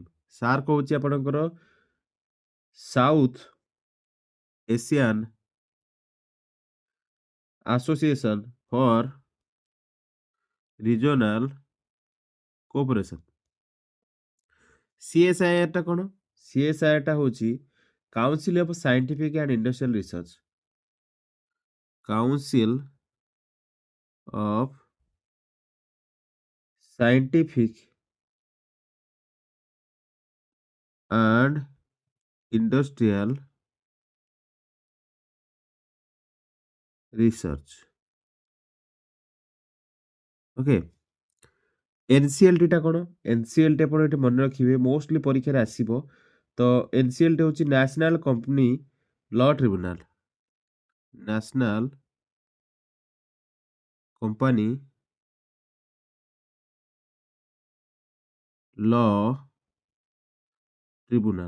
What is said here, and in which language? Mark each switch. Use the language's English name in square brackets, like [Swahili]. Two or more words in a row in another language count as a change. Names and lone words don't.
[Odia] ସାର୍ କହୁଛି ଆପଣଙ୍କର [English] South Asian Association for Regional Cooperation. [Odia] CSIR ଟା କ'ଣ? CSIR ଟା ହେଉଛି [English] Council of Scientific and Industrial Research. Council of Scientific and industrial research. [Odia] ଓକେ, NCLT ଟା କ'ଣ? NCLT ଆପଣ ଏଠି ମନେ ରଖିବେ, ମୋଷ୍ଟଲି ପରୀକ୍ଷାରେ ଆସିବ। ତ NCLT ହେଉଛି [English] National Company Law Tribunal. National Company Law Tribunal.